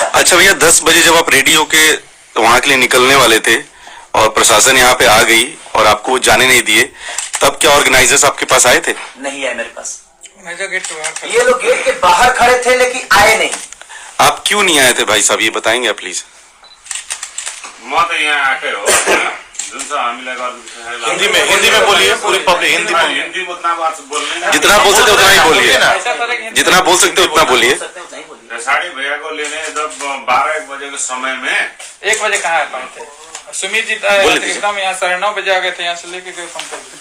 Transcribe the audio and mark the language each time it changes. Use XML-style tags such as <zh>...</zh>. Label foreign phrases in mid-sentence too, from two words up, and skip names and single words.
<hi>अच्छा भैया, 10 बजे जब आप रेडियो के वहां के लिए निकलने वाले थे और प्रशासन यहाँ पे आ गई और आपको जाने नहीं दिए, तब क्या ऑर्गेनाइजर्स आपके पास आए थे? नहीं आए मेरे पास, गेट ये लोग गेट के बाहर खड़े थे लेकिन आए नहीं। आप क्यों नहीं आए थे भाई साहब, ये बताएंगे आप प्लीज?</hi> <ne>म त यहाँ आएकै हो, जुन चाहिँ हामीलाई गर्नु</ne> <hi>हिंदी में बोलिए, पूरी पब्लिक हिंदी में। हिन्दी उतना बात बोल्ने ना, जितना बोल सकते उतना ही बोलिए, जितना बोल सकते उतना बोलिए। साड़ी भैया को लेने जब 12-1 बजे के समय में 1 बजे कहाँ आ पाए थे? सुमित जी एकदम यहाँ 9:30 बजे आ गए थे, यहाँ से लेके गए पंकज।</hi>